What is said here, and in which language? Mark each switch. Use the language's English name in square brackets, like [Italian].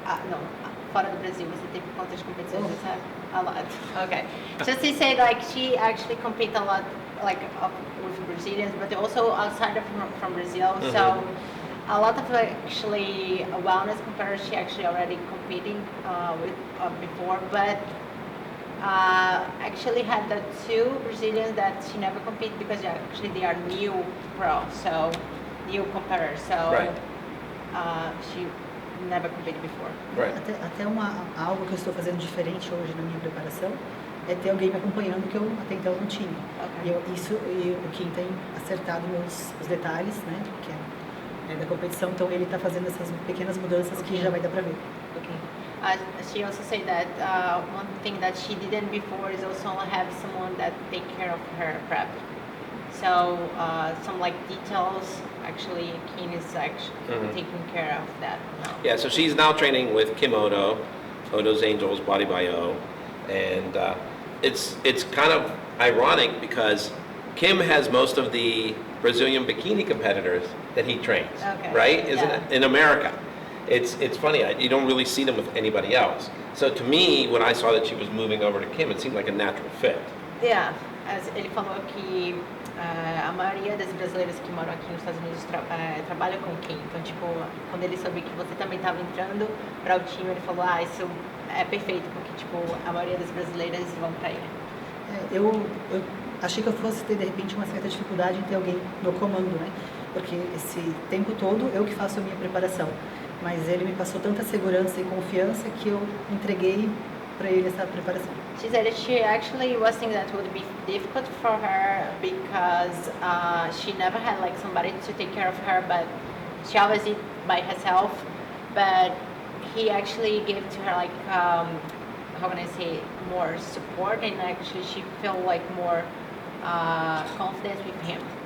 [Portuguese] No, fora do Brasil, você teve quantas competições? Você sabe? [English] A lot. Okay. So she said like she actually compete a lot with Brazilians, but also outside from Brazil. Mm-hmm. So a lot of actually wellness competitors she actually already competing with before, but actually had the 2 Brazilians that she never compete because actually they are new pro, so new competitors. So Right. She never competed before. Right. [Portuguese] Até algo que eu estou fazendo diferente hoje na minha preparação é ter alguém me acompanhando que eu até então não tinha. [English] Okay. [Portuguese] E o Kim tem acertado os detalhes, né? Que é da competição, então ele está fazendo essas pequenas mudanças que já vai dar para ver. [English] Okay. She also said that one thing that she didn't before is also have someone that take care of her prep. So some like details, actually, Keen is actually taking care of that now. Yeah, so she's now training with Kim Odo, Odo's Angels, Body by O, and it's kind of ironic because Kim has most of the Brazilian bikini competitors that he trains, Okay. right? Isn't Yeah. it? In America. It's funny, you don't really see them with anybody else. So to me, when I saw that she was moving over to Kim, it seemed like a natural fit. [Portuguese] Yeah, ele falou que a maioria das brasileiras que moram aqui nos Estados Unidos trabalha com Kim. Então, tipo, quando ele soube que você também estava entrando para o time, ele falou, isso é perfeito, porque, tipo, a maioria das brasileiras vão para ele. Eu achei que eu fosse ter, de repente, uma certa dificuldade em ter alguém no comando, né? Porque esse tempo todo eu que faço a minha preparação. Mas ele me passou tanta segurança e confiança que eu entreguei para ele essa preparação. [English] She said that she actually was thinking that would be difficult for her because she never had like somebody to take care of her, but she always did by herself. But he actually gave to her like how can I say, more support, and actually she felt like more confidence with him.